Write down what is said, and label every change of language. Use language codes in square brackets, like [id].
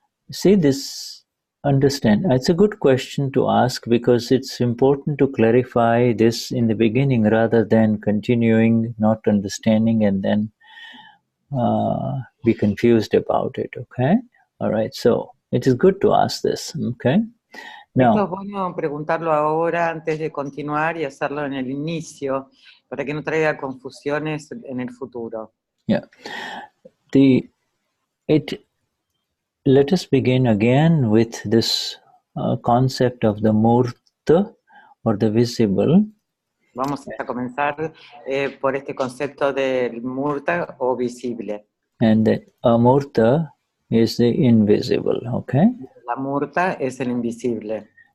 [en] See, understand, it's a good question to ask because it's important to clarify this in the beginning rather than continuing not understanding and then be confused about it, okay? All right, so it is good to ask this, okay? Now, [es] esto es bueno preguntarlo ahora antes de continuar y hacerlo en el inicio para que no traiga confusiones en el futuro. [en] Yeah, let us begin again with this concept of the murta or the visible. [es] Vamos a comenzar por este concepto del murta o visible. [en] And the amurta is the invisible, okay? [es] La murta es el invisible.